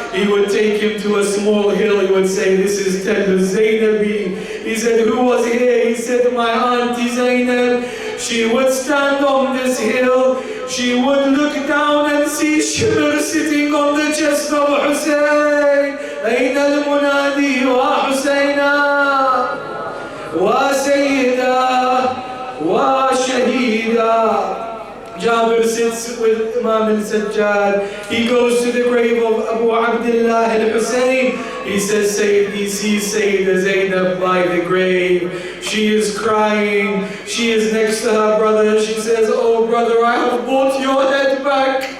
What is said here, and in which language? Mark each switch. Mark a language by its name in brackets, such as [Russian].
[English] He would take him to a small hill. He would say, "This is Tel Zainabi." He said, "Who was here?" He said, "My auntie Zainab. She would stand on this hill. She would look down and see Shimr sitting on the chest of Hussein. [Arabic] أين المنادي وحسينا وسيدا وشهيدا." [English] Jabir sits with Imam al-Sajjad. He goes to the grave of Abu Abdullah al-Hussein. He says, he sees Sayyidah Zainab by the grave. She is crying. She is next to her brother. She says, "Oh brother, I have brought your head back.